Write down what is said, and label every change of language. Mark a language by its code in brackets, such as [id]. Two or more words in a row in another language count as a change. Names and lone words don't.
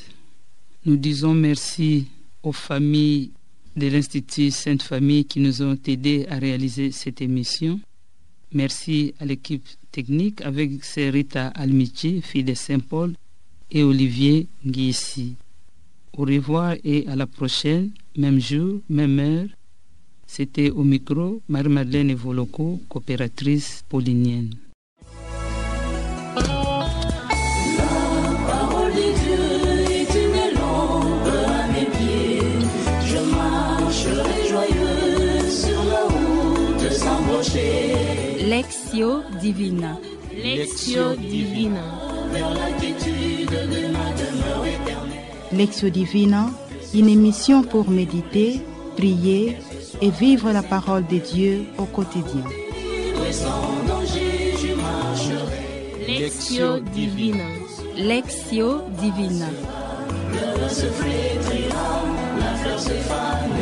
[fr] Nous disons merci aux familles de l'Institut Sainte Famille qui nous ont aidés à réaliser cette émission. Merci à l'équipe technique avec Rita Almici, fille de Saint-Paul, et Olivier Guissi. Au revoir et à la prochaine, même jour, même heure. C'était au micro Marie-Madeleine Evoloko, coopératrice paulinienne. Lectio Divina. Lectio Divina. Lectio Divina, une émission pour méditer, prier et vivre la parole de Dieu au quotidien. Lectio Divina. Lectio Divina. fleur se flétrira, la fleur se fera